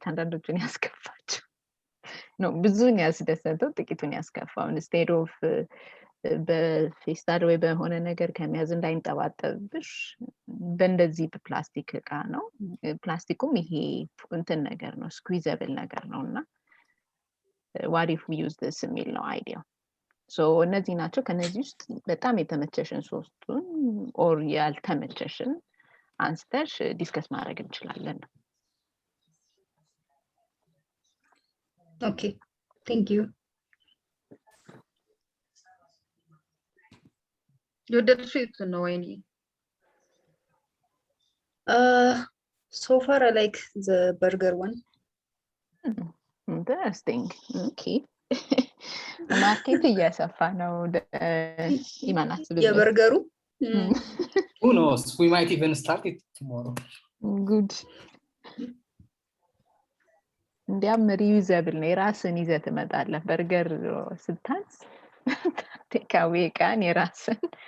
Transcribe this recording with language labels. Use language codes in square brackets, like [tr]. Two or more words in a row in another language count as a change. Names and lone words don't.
[am] አንዳንዶቹን ያስከፋች ነው ብዙን ያስደሰተው ጥቂቱን ያስከፋው [en] instead of [am] በፌስታል ወይ በሆነ ነገር ከመያዝ እንዳይንጠባጠብሽ በእንደዚህ በፕላስቲክ እቃ ነው ፕላስቲኩም ይሄ እንትን ነገር ነው ስኩዊዘብል ነገር ነውና [en] what if we use this [am] የሚል ነው አይዲያው ሶ እነዚህ ናቸው ከነዚህ ውስጥ በጣም የተመቸሽን ሶስቱን ኦር ያልተመቸሽን አንስተሽ ዲስከስ ማድረግ እንችላለን [en] ኦኬ thank you you did it no any so far I like the burger one interesting okay [am] ማርኬት እያሰፋ ነው ኢማናት የበርገሩ [en] who knows we might even start it tomorrow [am] good እንዲያም ሪዩዘብል ነው የራስን ይዘህ ትመጣለህ በርገር ስታዝ [en] takeaway can [am] የራስን